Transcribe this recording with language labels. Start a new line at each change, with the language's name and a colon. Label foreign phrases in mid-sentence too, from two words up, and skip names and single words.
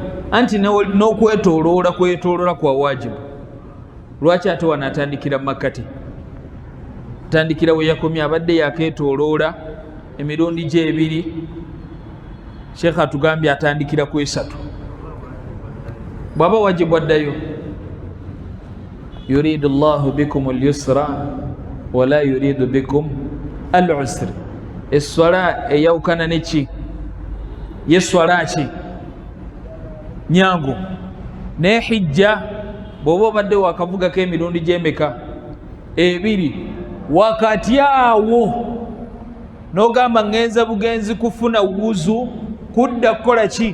Ganda: Anti n'okwetooloola kwa wajibu. Lwaki ate wano atandikira makkati? Atandikira we yakomye, abadde yakeetooloola emirundi gye ebiri. Sheekh atugambye atandikira ku 3. Bw'aba wajibu addayo.
Arabic: يريد الله بكم اليسر ولا يريد بكم العسر.
Ganda: Esswala eyawukana neki? Yesswala ki? Nyangu. Ne hijja bw'oba obadde wakavugako emirundi gy'emeka? 2. Wakati awo n'ogamba ngenza bugenzi kufuna wuzu, kudda kukola ki?